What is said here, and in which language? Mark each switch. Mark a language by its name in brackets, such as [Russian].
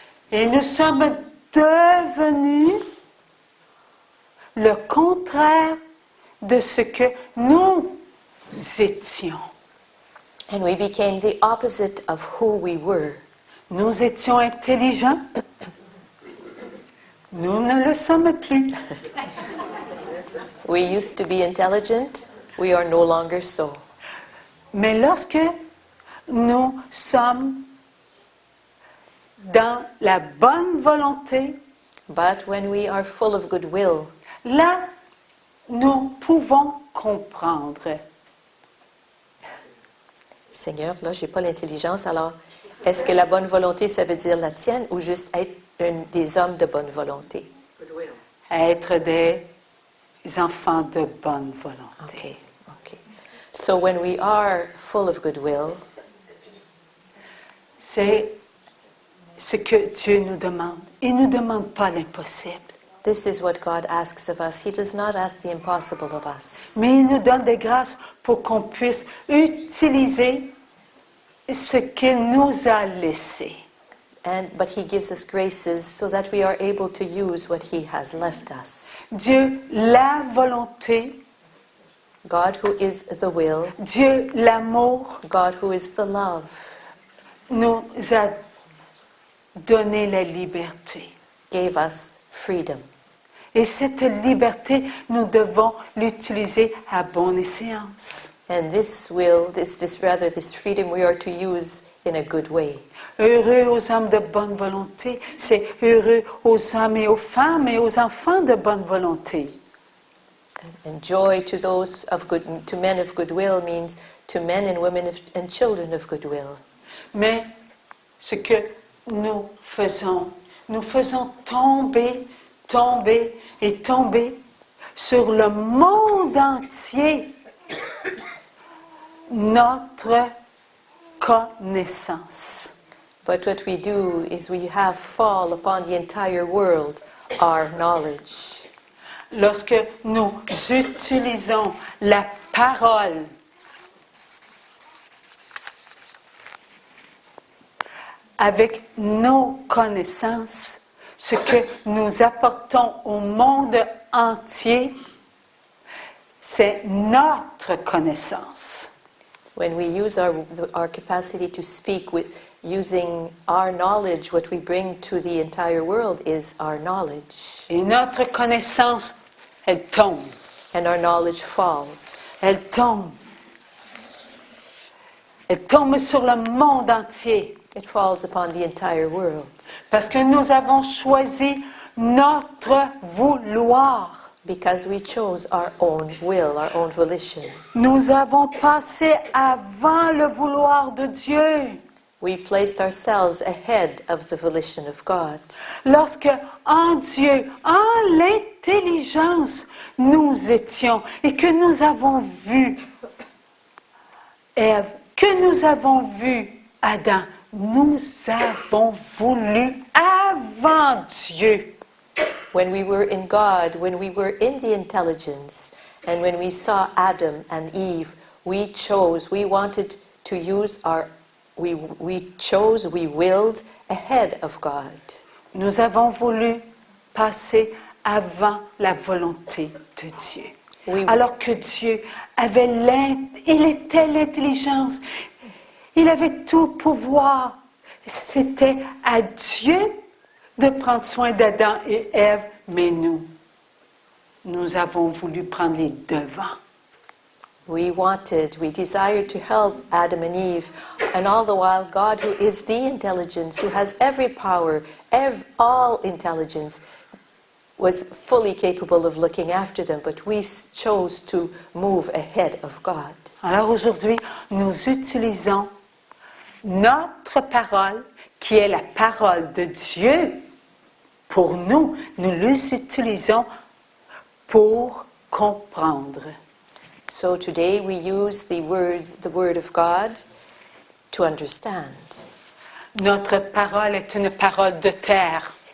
[French] Et nous sommes devenus le contraire de ce que nous étions. [English] And we became the opposite of who we were. [French] Nous étions intelligents. Nous ne le sommes plus. [English] We used to be intelligent. We are no longer so. [French] Mais lorsque nous sommes dans la bonne volonté, [English] But when we are full of goodwill, [French] là, nous pouvons comprendre. Seigneur, là, j'ai pas l'intelligence, alors est-ce que la bonne volonté, ça veut dire la tienne ou juste être des hommes de bonne volonté? Être des enfants de bonne volonté. [English] Okay. So when we are full of goodwill, [French] C'est ce que Dieu nous demande. Il ne nous demande pas l'impossible. [English] this is what God asks of us. He does not ask the impossible of us. [French] Mais il nous donne des grâces pour qu'on puisse utiliser ce qu'il nous a laissé. [English] But He gives us graces so that we are able to use what He has left us. [French] Dieu, la volonté, [English] God who is the will, [French] Dieu, l'amour, [English] God who is the love, [French] nous a donné la liberté. [English] gave us freedom. [French] Et cette liberté, nous devons l'utiliser à bonne escient. [English] And this freedom we are to use in a good way. [French] Heureux aux hommes de bonne volonté, c'est heureux aux hommes et aux femmes et aux enfants de bonne volonté. [English] And joy to those of good, to men of goodwill means to men and women and children of goodwill. [French] Mais ce que nous faisons tomber, tomber et tomber sur le monde entier notre connaissance. [English] But what we do is we have fall upon the entire world our knowledge. [French] Lorsque nous utilisons la parole avec nos connaissances, ce que nous apportons au monde entier, c'est notre connaissance. [English] When we use our capacity to speak with using our knowledge, what we bring to the entire world is our knowledge. [French] Et notre connaissance, elle tombe. [English] And our knowledge falls. [French] Elle tombe. Elle tombe sur le monde entier. [English] It falls upon the entire world. [French] Parce que nous avons choisi notre vouloir. [English] Because we chose our own will, our own volition. [French] Nous avons passé avant le vouloir de Dieu. [English] We placed ourselves ahead of the volition of God. [French] Lorsque en Dieu, en l'intelligence, nous étions et que nous avons vu Ève, que nous avons vu Adam, nous avons voulu avant Dieu. [English] When we were in God, when we were in the intelligence, and when we saw Adam and Eve, we chose, we wanted to use our, we willed ahead of God. [French] Nous avons voulu passer avant la volonté de Dieu. Alors que Dieu avait il était l'intelligence, il avait tout pouvoir. C'était à Dieu de prendre soin d'Adam et Ève, mais nous avons voulu prendre les devants. [English] We desired to help Adam and Eve, and all the while God, who is the intelligence, who has every power, all intelligence, was fully capable of looking after them, but we chose to move ahead of God. [French] Alors aujourd'hui, nous utilisons notre parole, qui est la parole de Dieu, pour nous les utilisons pour comprendre. [English] So today we use the word of God to understand. [French] Notre parole est une parole de terre.